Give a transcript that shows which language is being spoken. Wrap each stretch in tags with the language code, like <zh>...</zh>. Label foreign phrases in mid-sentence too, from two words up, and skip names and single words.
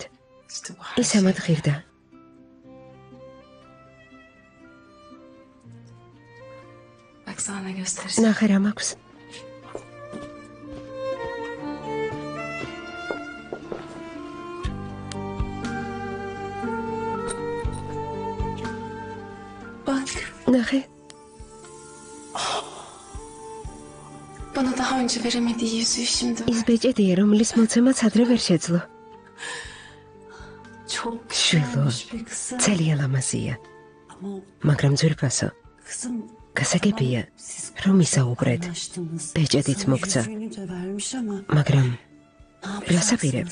<ka>ის ამად ღირდა. ნახე რა მაქვს. ნახე.</ka> <tr>Bana daha önce veremediği yüzüğü şimdi</tr> <ka>ის ბეჭედია, რომლის მოცემაც ადრე ვერ შეძლო. çok შვილო, ძალიან ლამაზია. მაგრამ ძვირფასო, გასაგებია, რომ ისაუბრეთ. ბეჭედიც მოგცა. მაგრამ რას აპირებთ?</ka>